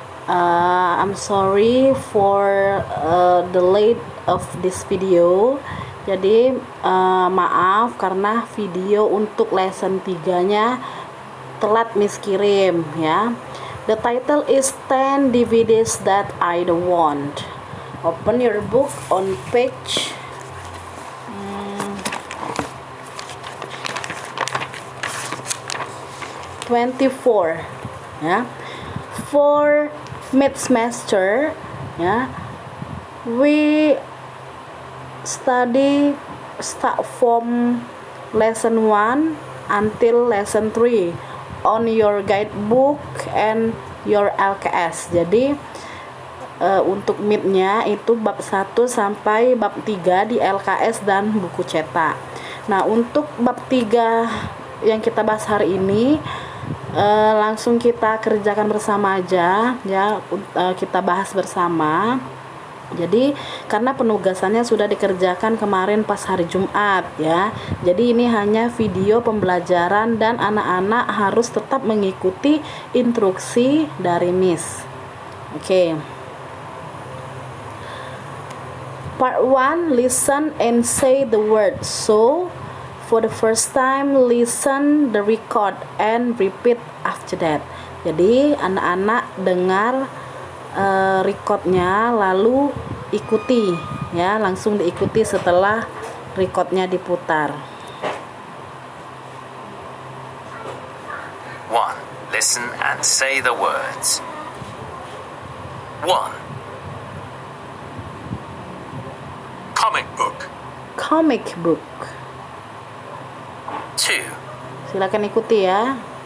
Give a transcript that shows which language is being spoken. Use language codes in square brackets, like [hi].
[en] I'm sorry for the late of this video. [id] Jadi maaf karena video untuk lesson 3-nya telat Miss kirim ya. [en] The title is 10 DVDs that I don't want. Open your book on page 24 ya. For mid semester ya, we study start from lesson 1 until lesson 3 on your guidebook and your LKS. [id] Jadi untuk midnya itu bab 1 sampai bab 3 di LKS dan buku cetak. Nah, untuk bab 3 yang kita bahas hari ini langsung kita kerjakan bersama aja ya, kita bahas bersama. Jadi karena penugasannya sudah dikerjakan kemarin pas hari Jumat ya, jadi ini hanya video pembelajaran dan anak-anak harus tetap mengikuti instruksi dari Miss. Oke. [en] Part 1, listen and say the word. So for the first time, listen the record and repeat after that. [id] Jadi anak-anak dengar recordnya lalu ikuti ya, langsung diikuti setelah recordnya diputar. [en] 1. Listen and say the words. 1. Comic book. Comic book. 2. [id] Silakan ikuti ya.